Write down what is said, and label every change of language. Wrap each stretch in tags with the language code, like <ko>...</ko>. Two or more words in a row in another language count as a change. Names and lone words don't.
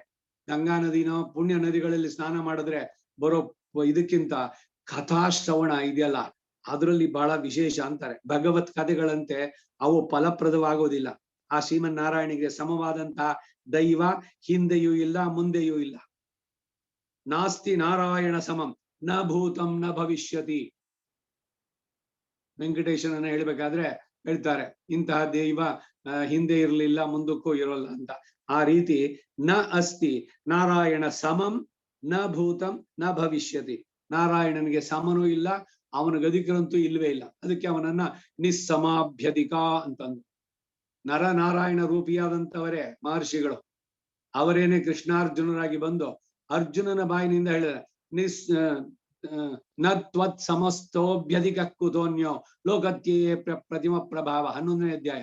<kn>ಗಂಗಾ ನದಿನೋ ಪುಣ್ಯ ನದಿಗಳಲ್ಲಿ ಸ್ನಾನ ಮಾಡಿದ್ರೆ ಬರೋ ಇದಕ್ಕಿಂತ ಕಥಾಶ್ರವಣ ಇದೆಯಲ್ಲ, ಅದರಲ್ಲಿ ಬಹಳ ವಿಶೇಷ ಅಂತಾರೆ. ಭಗವತ್ ಕಥೆಗಳಂತೆ ಅವು ಫಲಪ್ರದವಾಗೋದಿಲ್ಲ. ಆ ಶ್ರೀಮನ್ನಾರಾಯಣಿಗೆ ಸಮವಾದಂತಹ ದೈವ ಹಿಂದೆಯೂ ಇಲ್ಲ, ಮುಂದೆಯೂ ಇಲ್ಲ.</kn> <sa>ನಾಸ್ತಿ ನಾರಾಯಣ ಸಮಂ ನ ಭೂತಂ ನ ಭವಿಷ್ಯತಿ.</sa> <kn>ವೆಂಕಟೇಶನನ್ನ ಹೇಳ್ಬೇಕಾದ್ರೆ ಹೇಳ್ತಾರೆ, ಇಂತಹ ದೈವ ಹಿಂದೆ ಇರಲಿಲ್ಲ, ಮುಂದಕ್ಕೂ ಇರೋಲ್ಲ ಅಂತ. ಆ ರೀತಿ</kn> <sa>ನ ಅಸ್ತಿ ನಾರಾಯಣ ಸಮಂ ನ ಭೂತಂ ನ ಭವಿಷ್ಯತಿ.</sa> <kn>ನಾರಾಯಣನಿಗೆ ಸಮನೂ ಇಲ್ಲ, ಅವನ ಗದಿಕರಂತೂ ಇಲ್ವೇ ಇಲ್ಲ. ಅದಕ್ಕೆ ಅವನನ್ನ ನಿಸ್ಸಮಾಭ್ಯಧಿಕ ಅಂತಂದು. ನರನಾರಾಯಣ ರೂಪಿಯಾದಂಥವರೇ ಮಹರ್ಷಿಗಳು. ಅವರೇನೆ ಕೃಷ್ಣಾರ್ಜುನರಾಗಿ ಬಂದು ಅರ್ಜುನನ ಬಾಯಿನಿಂದ ಹೇಳಿದರೆ</kn> <sa>ನ ತ್ವತ್ ಸಮಸ್ತೋಭ್ಯಧಿಕ ಕುತೋನ್ಯೋ ಲೋಕತ್ಯೇ ಪ್ರತಿಮ ಪ್ರಭಾವ</sa> <kn>11ನೇ ಅಧ್ಯಾಯ.</kn>